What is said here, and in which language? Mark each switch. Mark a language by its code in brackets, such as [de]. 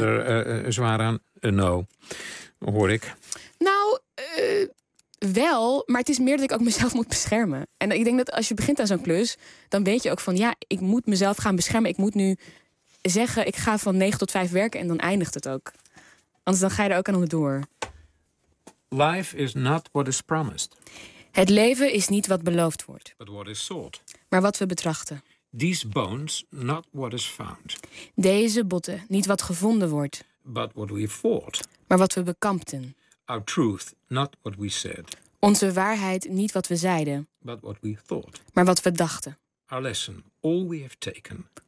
[nl] Willen we er zwaar aan? No. Hoor ik. Nou, wel. Maar het is meer dat ik ook mezelf moet beschermen. En ik denk dat als je begint aan zo'n klus, dan weet je ook van, ja, ik moet mezelf gaan beschermen. Ik moet nu zeggen, ik ga van 9 tot 5 werken en dan eindigt het ook. Anders dan ga je er ook aan onderdoor. [en] Life is not what is promised. [nl] Het leven is niet wat beloofd wordt. [en] But what is sought. [nl] Maar wat we betrachten. [en] These bones, not what is found. [nl] Deze botten, niet wat gevonden wordt. [en] But what we fought. [nl] Maar wat we bekampten. [en] Our truth, not what we said. [nl] Onze waarheid, niet wat we zeiden. [en] But what we thought. [nl] Maar wat we dachten. [en] Our lesson, all we have taken.